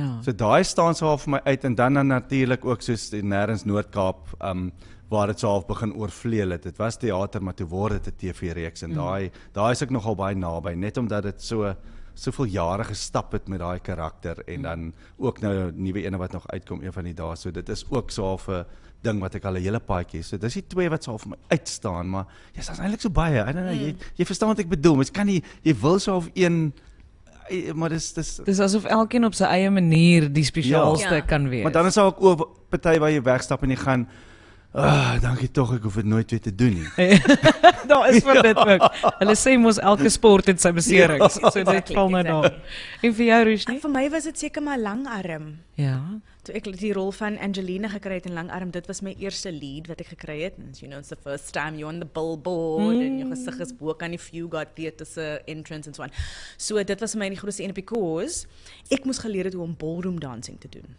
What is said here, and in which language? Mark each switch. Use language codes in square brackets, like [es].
[af] So daai staan so half vir my uit en dan natuurlik ook soos die Nêrens Noord-Kaap waar dit so half begin oorvleuel het. Dit was teater, maar toe word dit 'n TV-reeks en daai is ek nogal baie naby, net omdat dit so soveel jare gestap het met daai karakter en dan ook nou 'n nuwe ene wat nog uitkom een van die dae. So dit is ook so half 'n ding wat ek al 'n hele paadjie. So dis die twee wat so half vir my uitstaan, maar yes, daar's eintlik so baie. I don't know, jy verstaan wat ek bedoel. Mens kan nie jy wil so half een maar Dis asof elkeen op sy eie manier die spesiaalste kan wees. Maar dan is daar ook party waar jy wegstap en jy gaan dankie tog, ek hoef dit nooit weer te doen nie. Daar is vir dit ook. Hulle sê mos elke sport het sy beserings. So dit val nou daar. En vir jou, Roshni? Vir my was dit seker maar Langarm. Ja. Toe ek die rol van Angelina gekry het in Langarm, dit was my eerste lead wat ek gekry het. [en] And, you know, it's the first time you're on the billboard [af] en jou gesig is bo kan die [en] Few God Theatre se entrance and so on. [af] So dit was vir my die grootste een because ek moes geleer het hoe om ballroom dancing te doen.